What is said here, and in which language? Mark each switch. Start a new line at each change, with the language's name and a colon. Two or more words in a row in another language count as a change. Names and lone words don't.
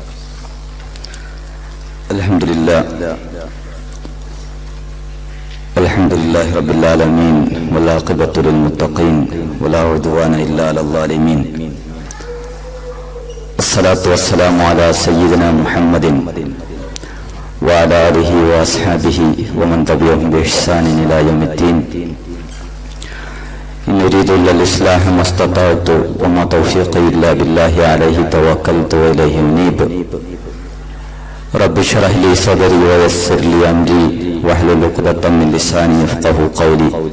Arabic: الحمد لله رب العالمين والعاقبة للمتقين ولا عدوان إلا على الظالمين. الصلاة والسلام على سيدنا محمد وعلى آله وأصحابه ومن تبعهم بإحسان إلى يوم الدين. إن أريد إلا الإصلاح ما استطعت وما توفيقي إلا بالله عليه توكلت وإليه أنيب. رب اشرح لي صدري ويسر لي أمري واحلل عقدة من لساني يفقهوا قولي.